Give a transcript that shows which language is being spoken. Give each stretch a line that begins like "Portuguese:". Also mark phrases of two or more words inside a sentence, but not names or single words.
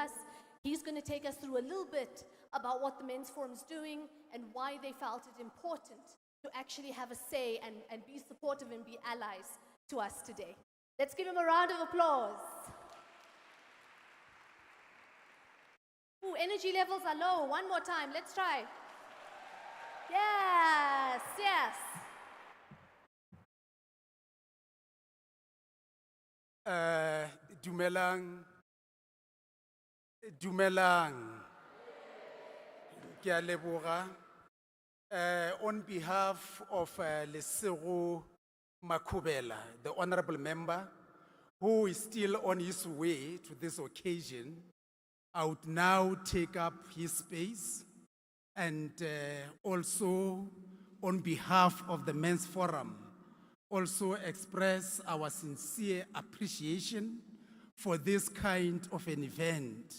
English: He's going to take us through a little bit about what the Men's Forum is doing and why they felt it important to actually have a say and be supportive and be allies to us today. Let's give him a round of applause. Ooh, energy levels are low. One more time. Let's try. Yes, yes.
Tswana: Dumelang. Ke a leboga.
English: On behalf of Lesego Makubela, the honorable member, who is still on his way to this occasion, I would now take up his space and also on behalf of the Men's Forum, also express our sincere appreciation for this kind of an event.